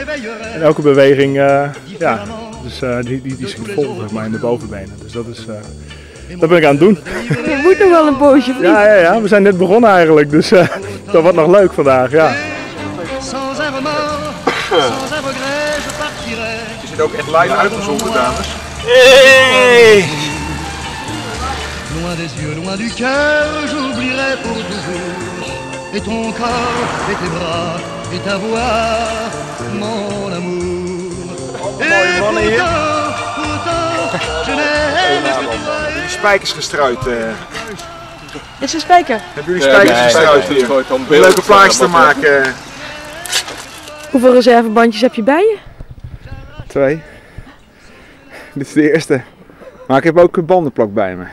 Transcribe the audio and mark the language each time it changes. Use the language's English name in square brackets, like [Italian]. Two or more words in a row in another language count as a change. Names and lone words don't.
[Dutch] En elke beweging, ja, dus die schiet vol zeg maar, in de bovenbenen. Dus dat ben ik aan het doen. Je moet nog wel een poosje vliegen. Ja, we zijn net begonnen eigenlijk, dus dat wordt nog leuk vandaag, ja. Is het ook echt live uitgezonden, dames? Hey! [French] Loin des yeux, loin du cœur, j'oublierai pour toujours. Et ton corps, et tes bras, et ta voix, mon amour. Et pourtant, je n'aime que toi. [Dutch] Die spijkers gestruid. Is een spijker? Hebben jullie spijkers gestruid hier? Om leuke plaatjes te maken. Hoeveel reservebandjes heb je bij je? 2. Dit is de eerste. Maar ik heb ook een bandenplak bij me.